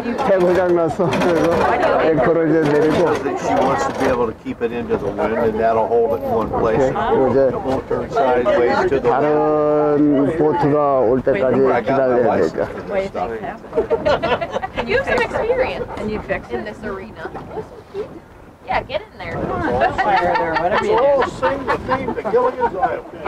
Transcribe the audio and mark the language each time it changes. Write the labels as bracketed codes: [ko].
[ko] 해고장 나서 그래서 앵커를 이제 내리고 [en] She wants to be able to keep it into the wind and that'll hold it in one place. It won't turn sideways to the [ko] 다른 보트가 올 때까지 기다려야 되죠. [en] You have some experience in this arena. Yeah, get in there. Whatever you do. Sing the theme to Gilligan's Island.